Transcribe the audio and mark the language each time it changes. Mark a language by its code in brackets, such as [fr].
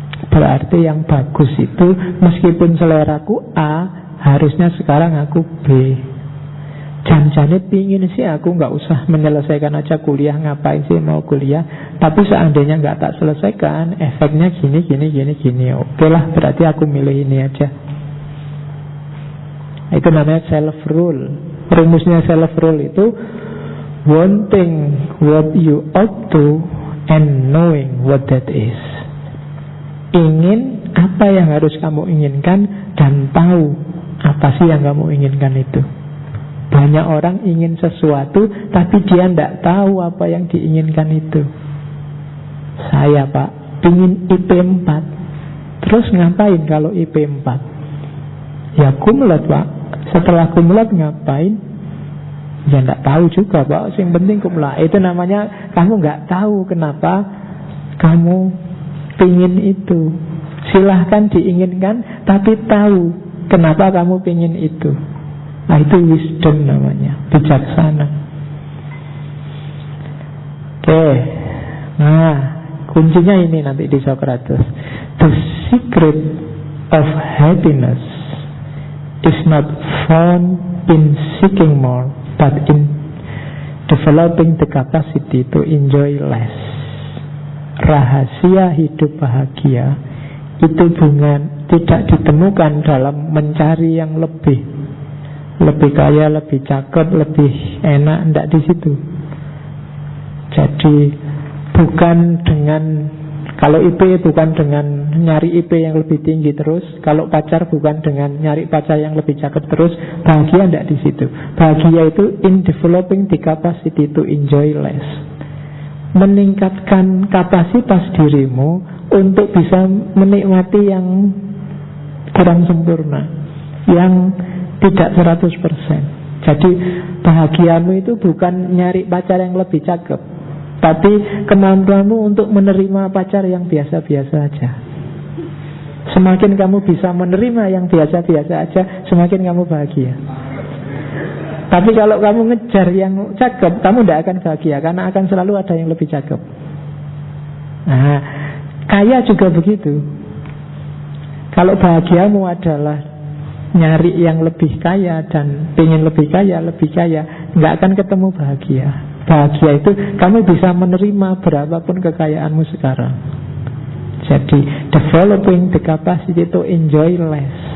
[id] Berarti yang bagus itu, meskipun seleraku A, harusnya sekarang aku B. Janjane pingin sih aku gak usah menyelesaikan aja kuliah. Ngapain sih mau kuliah? Tapi seandainya gak tak selesaikan, efeknya gini. Oke lah, berarti aku milih ini aja. Itu namanya self-rule. Rumusnya self-rule itu [en] wanting what you ought to and knowing what that is. [id] Ingin apa yang harus kamu inginkan dan tahu apa sih yang kamu inginkan itu. Banyak orang ingin sesuatu tapi dia tidak tahu apa yang diinginkan itu. Saya Pak, ingin IP 4. Terus ngapain kalau IP 4? Ya kumulat Pak. Setelah kumulat ngapain? Ya tidak tahu juga Pak. Yang penting kumulat. Itu namanya kamu nggak tahu kenapa kamu pingin itu. Silahkan diinginkan, tapi tahu kenapa kamu pingin itu. Nah, itu wisdom namanya, bijaksana. Oke. Nah, kuncinya ini nanti di Socrates. [en] The secret of happiness is not found in seeking more, but in developing the capacity to enjoy less. [id] Rahasia hidup bahagia itu tidak ditemukan dalam mencari yang lebih kaya, lebih cakep, lebih enak, tidak di situ. Jadi bukan dengan, kalau IP bukan dengan nyari IP yang lebih tinggi terus, kalau pacar bukan dengan nyari pacar yang lebih cakep terus. Bahagia tidak di situ. Bahagia itu [en] in developing the capacity to enjoy less. [id] Meningkatkan kapasitas dirimu untuk bisa menikmati yang kurang sempurna, yang tidak 100%. Jadi bahagiamu itu bukan nyari pacar yang lebih cakep, tapi kemampuanmu untuk menerima pacar yang biasa-biasa aja. Semakin kamu bisa menerima yang biasa-biasa aja, semakin kamu bahagia. Tapi kalau kamu ngejar yang cakep, kamu tidak akan bahagia, karena akan selalu ada yang lebih cakep. Nah, kaya juga begitu. Kalau bahagiamu adalah nyari yang lebih kaya dan pengen lebih kaya, nggak akan ketemu bahagia. Bahagia itu kamu bisa menerima berapapun kekayaanmu sekarang. [en] Jadi developing the capacity to enjoy less.